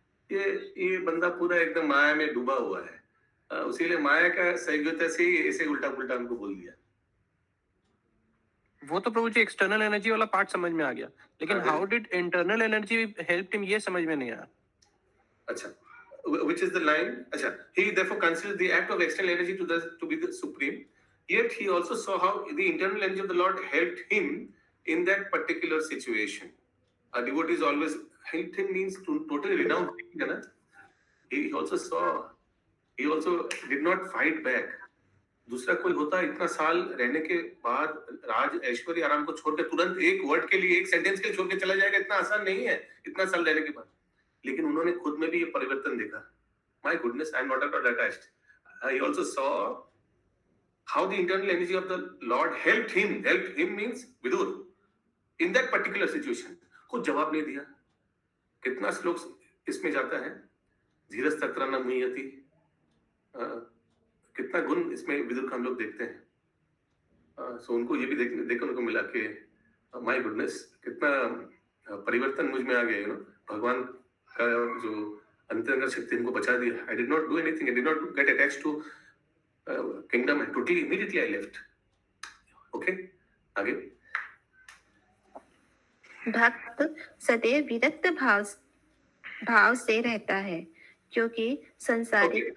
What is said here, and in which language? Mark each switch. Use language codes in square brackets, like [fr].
[hi] ये बंदा पूरा एकदम माया में डूबा हुआ है, उसीलिए माया का सहयोगिता से ही ऐसे उल्टा पुल्टा उनको बोल दिया। वो तो प्रभु जी एक्सटर्नल एनर्जी वाला पार्ट समझ में आ गया, लेकिन [en] how did internal energy help him [hi] ये समझ में नहीं आया। [en] अच्छा, which is the line? अच्छा, he therefore considers the act of external energy to be the supreme. Yet he also saw how the internal energy of the Lord helped him in that particular situation. A devotee is always helped him means to totally renounce him. He also did not fight back. [hi] दूसरा कोई होता इतना साल रहने के बाद राज ऐश्वर्य आराम को छोड़ के तुरंत एक वर्ड के लिए, एक सेंटेंस के लिए छोड़ के चला जाएगा, इतना आसान नहीं है इतना साल रहने के बाद। लेकिन उन्होंने खुद में भी ये परिवर्तन देखा। [en] My goodness, I am not at all attached. He also saw how the internal energy of the Lord helped him. Helped him means Vidur in that particular situation. [hi] कुछ जवाब नहीं दिया। कितना श्लोक इसमें जाता है, [sa] धीरज तत्र न मुह्यति। [hi] कितना गुण इसमें विदुर का हम लोग देखते हैं। सो उनको ये भी देखने को मिला कि [en] my goodness, [hi] कितना परिवर्तन मुझ में आ गया। भगवान का जो अंतरंग शक्ति हमको बचा दिया। [en] I did not do anything. I did not get attached to kingdom. And totally immediately I left. [hi] Okay, आगे। भक्त सदैव विरक्त भाव से रहता है, क्योंकि संसारिक